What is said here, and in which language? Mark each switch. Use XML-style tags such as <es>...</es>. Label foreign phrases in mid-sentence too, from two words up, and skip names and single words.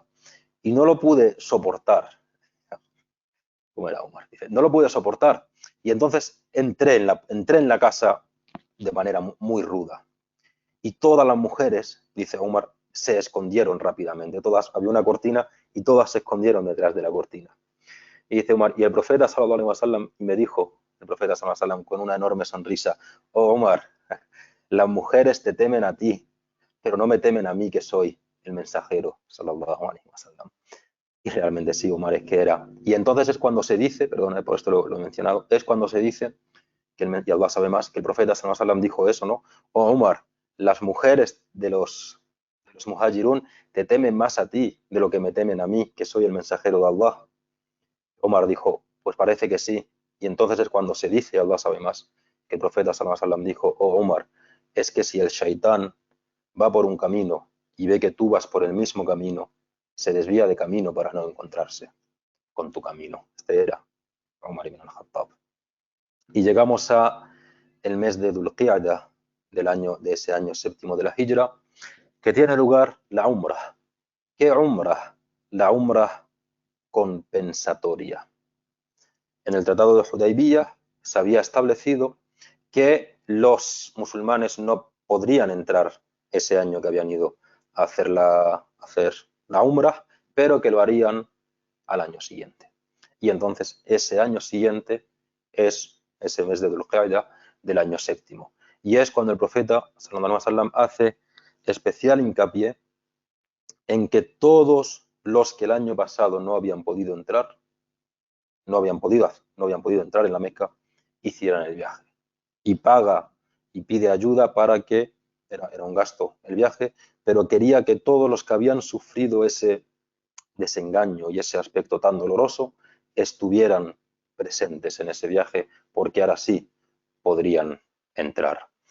<es>Y no lo pude soportar. ¿Cómo era Omar? Dice, no lo pude soportar. Y entonces entré en la casa de manera muy ruda. Y todas las mujeres, dice Omar, se escondieron rápidamente. Había una cortina y todas se escondieron detrás de la cortina. Y dice Omar, y el profeta</es> <ar>صلى الله عليه وسلم</ar> <es>me dijo, el profeta</es> <ar>صلى الله عليه وسلم</ar> <es>con una enorme sonrisa, oh Omar, las mujeres te temen a ti, pero no me temen a mí que soy el mensajero</es> <ar>صلى الله عليه وسلم.</ar> <es>Y realmente sí, Omar, es que era. Y entonces es cuando se dice, perdón, por esto lo he mencionado, es cuando se dice, y Allah sabe más, que el profeta</es> <ar>صلى الله عليه وسلم</ar> <es>dijo eso, ¿no? Oh Omar, las mujeres de los muhajirun te temen más a ti de lo que me temen a mí, que soy el mensajero de Allah. Omar dijo, pues parece que sí. Y entonces es cuando se dice, Allah sabe más, que el profeta</es> <ar>صلى الله عليه وسلم</ar> <es>dijo, oh Omar, es que si el shaitán va por un camino y ve que tú vas por el mismo camino, se desvía de camino para no encontrarse con tu camino. Este era Omar ibn al-Khattab. Y llegamos a el mes de Dhul Qiyada de ese año séptimo de la Hijra, que tiene lugar la Umrah. ¿Qué Umrah? La Umrah compensatoria. En el Tratado de Hudaybiyah se había establecido que los musulmanes no podrían entrar ese año que habían ido a hacer la Umrah, pero que lo harían al año siguiente. Y entonces ese año siguiente es ese mes de Dhul Qa'dah del año séptimo. Y es cuando el profeta</es> <ar>صلى الله عليه وسلم</ar> <es>hace especial hincapié en que todos los que el año pasado no habían podido entrar, no habían podido entrar en la Meca, hicieran el viaje. Y paga y pide ayuda para que, era un gasto el viaje, pero quería que todos los que habían sufrido ese desengaño y ese aspecto tan doloroso estuvieran presentes en ese viaje, porque ahora sí podrían entrar.</es>